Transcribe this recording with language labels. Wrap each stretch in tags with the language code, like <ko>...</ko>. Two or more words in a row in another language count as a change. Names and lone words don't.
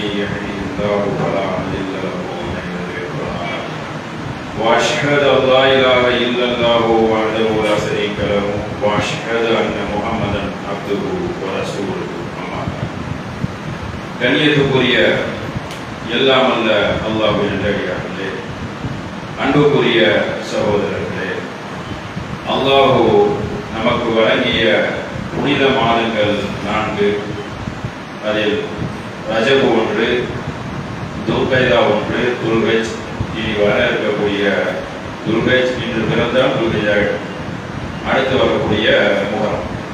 <ar>يهده الله فلا مضل له ومن يضلل فلا هادي له وأشهد أن لا إله إلا الله وحده لا شريك له وأشهد أن محمدا عبده ورسوله أما بعد</ar> <ta>கண்ணியத்துக்குரிய எல்லாம் அல்ல அல்லாஹ்வின் நல்லடியார்களே, அன்புக்குரிய சகோதரர்களே, அல்லாஹ் நமக்கு வழங்கிய புனித மாதங்கள் 4. அதில் ரஜபு 1, துல்கைதா 1, துல்ஹஜ், இனி வர இருக்கக்கூடிய துல்ஹஜ், இன்று பிறந்தால் துல்ஹஜ், அடுத்து வரக்கூடிய முஹர்ரம்.</ta>